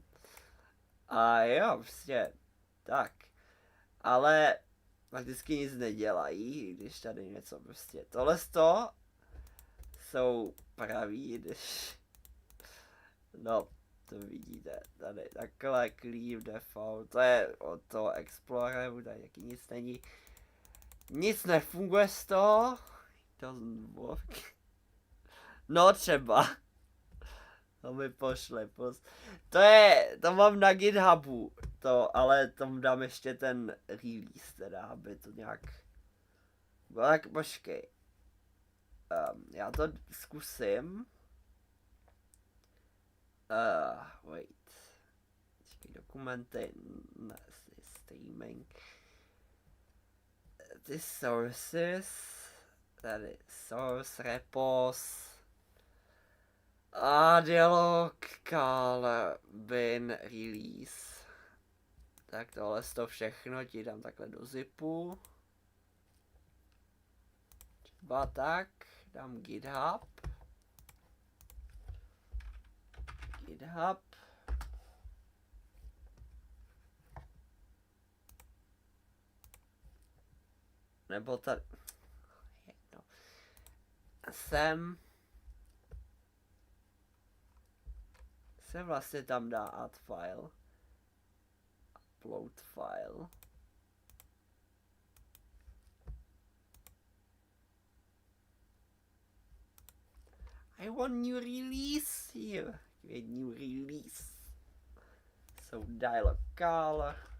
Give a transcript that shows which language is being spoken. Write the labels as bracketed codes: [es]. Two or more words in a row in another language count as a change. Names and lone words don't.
[cs] A jo, prostě tak. Ale prakticky nic nedělají, když tady něco prostě. Tohle jsou pravý, když no, to vidíte, tady takhle [en] clear default, [cs] to je od toho Exploreru, tady taky nic není. Nic nefunguje z toho, [en] doesn't work. [cs] No třeba. To mi pošle, to mám na GitHubu, ale tomu dám ještě ten release, teda, aby to nějak, tak počkej, já to zkusím, wait, počkej, dokumenty, ne, streaming, ty sources, tady [en] source repos, [cs] a [en] dialog call bin release. [cs] Tak tohle to všechno ti dám takhle do zipu. Třeba tak, dám GitHub. Nebo tady. No. Sem se vlastně tam dá [en] add file, upload file. I want new release here. Create new release. So dialog call.